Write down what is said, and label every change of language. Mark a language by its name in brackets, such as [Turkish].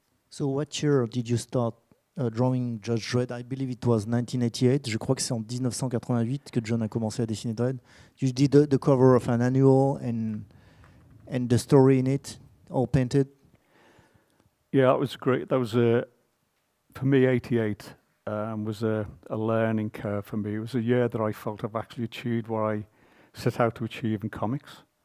[English] So what year did you start drawing Judge Dredd? I believe it was 1988. [French] Je crois que c'est en 1988 que John a commencé à dessiner Dredd. [English] You did the cover of an annual and the story in it, all painted. Yeah, it was great. That was for me, 88 was a learning curve for me. It was a year that I felt I've actually achieved what I set out to achieve in comics.